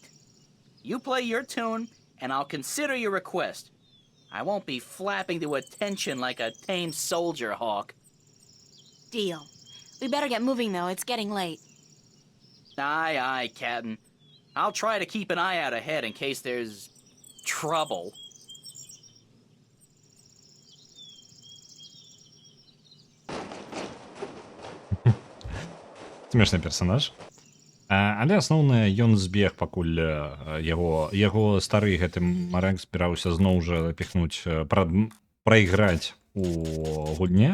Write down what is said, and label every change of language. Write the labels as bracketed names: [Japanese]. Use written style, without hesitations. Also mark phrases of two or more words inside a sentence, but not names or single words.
[English] You play your tune, and I'll consider your request. I won't be flapping to attention like a tame soldier hawk. Deal. We better get moving, though. It's getting late. Aye, aye, Captain. I'll try to keep an eye out ahead in case there's trouble. [Belarusian] Смешны персанаж. Але асноўнае ён збег пакуль яго стары гэты марак збіраўся зноў жа піхнуць прайграць у гульне.